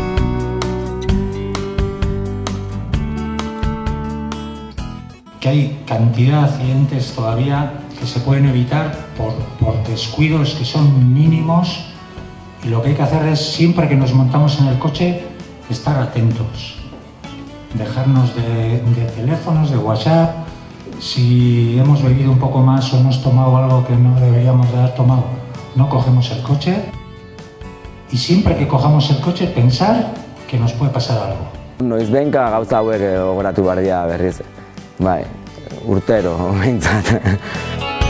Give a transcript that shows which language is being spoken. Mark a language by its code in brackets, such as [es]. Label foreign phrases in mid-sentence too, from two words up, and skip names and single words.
[es] Que hay cantidad de accidentes todavía que se pueden evitar por descuidos que son mínimos y lo que hay que hacer es, siempre que nos montamos en el coche, estar atentos, dejarnos de teléfonos, de WhatsApp. Si hemos bebido un poco más o hemos tomado algo que no deberíamos de haber tomado, no cogemos el coche y siempre que cojamos el coche pensar que nos puede pasar algo. [eu] Noizbehinka gauza hauek gogoratu behar dira berriz, urtero behintzat.